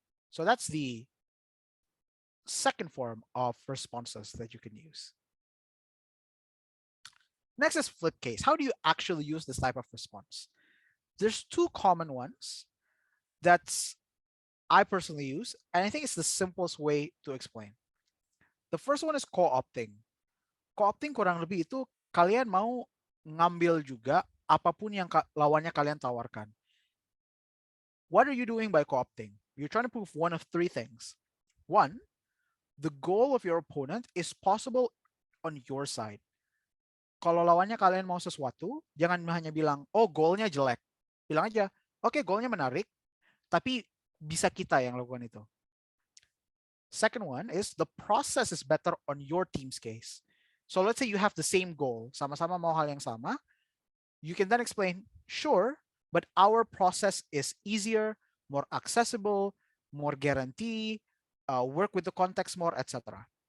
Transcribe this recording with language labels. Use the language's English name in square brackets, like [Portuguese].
[English] So that's the second form of responses that you can use. Next is flip case. How do you actually use this type of response? There's two common ones that I personally use, and I think it's the simplest way to explain. The first one is co-opting. [Indonesian] Co-opting kurang lebih itu kalian mau ngambil juga apapun yang lawannya kalian tawarkan. [English] What are you doing by co-opting? You're trying to prove one of three things. One, the goal of your opponent is possible on your side. [Indonesian] Kalau lawannya kalian mau sesuatu, jangan hanya bilang, oh goalnya jelek. Bilang aja, oke, goalnya menarik, tapi bisa kita yang lakukan itu. [English] Second one is the process is better on your team's case. So let's say you have the same goal, [Indonesian] sama-sama mau hal yang sama. [English] You can then explain, sure, but our process is easier, more accessible, more guarantee, work with the context more, etc.